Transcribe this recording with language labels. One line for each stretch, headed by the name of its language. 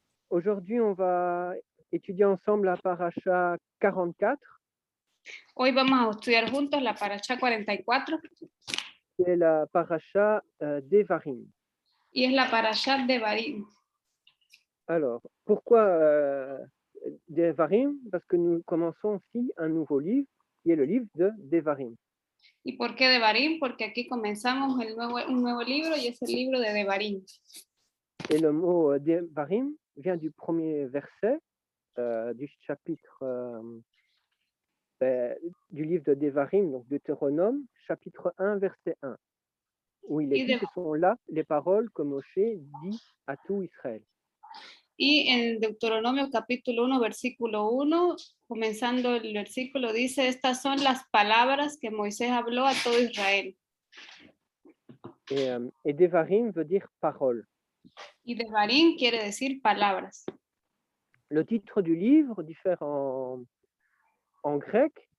French: Aujourd'hui, on va étudier ensemble la paracha 44,
Spanish: Hoy vamos a estudiar juntos la Parashá 44
French: qui est la paracha d'Evarim.
Spanish: y es la Parashá de Barim.
French: Alors, pourquoi d'Evarim? Parce que nous commençons aussi un nouveau livre, qui est le livre de Devarim.
Spanish: ¿Y por qué de Barim? Porque aquí comenzamos un nuevo libro y es el libro de Devarim.
French: Et le mot Devarim vient du premier verset du chapitre du livre de Devarim, donc Deutéronome, chapitre 1, verset 1, où il est dit, ce sont là les paroles que Moshe dit à tout Israël.
Spanish: Y en Deuteronomio capítulo 1, versículo 1, comenzando el versículo, dice, estas son las palabras que Moisés habló a todo Israel.
French: Et Devarim veut dire parole.
Spanish: Y Devarim quiere decir palabras.
French: Le titre du livre diffère en grec.